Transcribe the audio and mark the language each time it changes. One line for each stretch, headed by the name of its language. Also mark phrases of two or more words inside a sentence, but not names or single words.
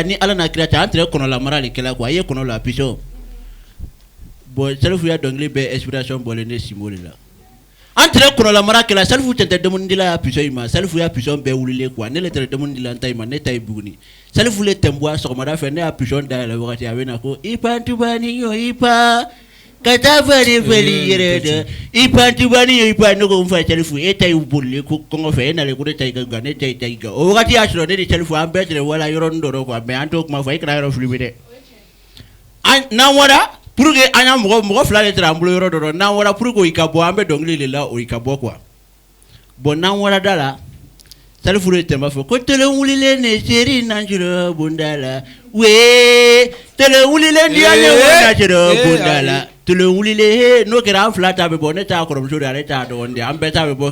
Bambara: ni ala n'a kira cɛ an tɛrɛ kɔnɔla mara de kɛla quoi a ye kɔnɔ la pisɔn bon Salifu ya dɔnkili bɛɛ inspiration bɔlen ne Simbo de la an tɛrɛ kɔnɔla mara kɛla Salifu tɛ dɛmɛnidila ya pisɔn in ma Salifu ya pisɔn bɛɛ wulilen quoi ne le tɛrɛ dɛmɛnidila n ta in ma ne ta ye Buguni Salifu le tɛmɛbuwa sɔgɔmada fɛ ne ya pisɔn dayɛlɛ wagati a bɛ na ko ipa tubani yo ipa ka taa fɛli yɛrɛ dɛ ipa tubani yo ipa ne ko n fa Salifu e ta ye bolilen ko kɔngɔ fɛ e nalen ko ne ta yi ka gan ne ta yi ta yi kan o wagati y'a sɔrɔ ne ni Salifu an bɛɛ tɛrɛ wala yɔrɔnin dɔ quoi mais an t'o kuma fɔ e kana yɔrɔ filmer dɛ n'an wɔra
French: pour que
Bambara: an y'a mɔgɔ fila de tɛrɛ an bolo yɔrɔ dɔ n'an wɔra
French: pour que
Bambara: o yi ka bɔ an bɛ dɔnkili de la o yi ka bɔ quoi bon n'an wɔra da la Salifu de tɛmɛ fɛ ko tele wulilen ne seri nanjuro bunda la wee tele wulilen diya ne nanjuro bunda la tele wulilen n'o kɛra an fila ta bɛ bɔ ne t'a kɔrɔmuso de ale t'a dɔgɔnin de an bɛɛ ta bɛ bɔ